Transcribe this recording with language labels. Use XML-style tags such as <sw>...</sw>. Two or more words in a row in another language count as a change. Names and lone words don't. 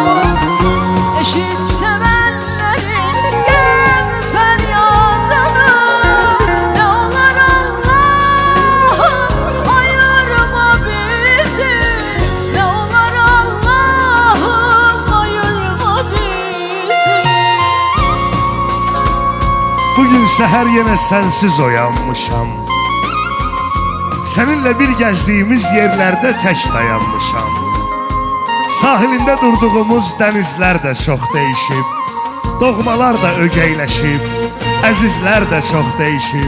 <tr>Eşit sevenlerin gel feryadını, ne olur Allah'ım ayırma bizi, ne olur Allah'ım ayırma bizi.</tr> <az>Bugün səhər yenə sənsiz oyanmışam. Səninlə bir gəzdiyimiz yerlərdə tək dayanmışam. Sahilində durduğumuz dənizlər də çox dəyişib, doğmalar da ögeyləşib, əzizlər də çox dəyişib.</az>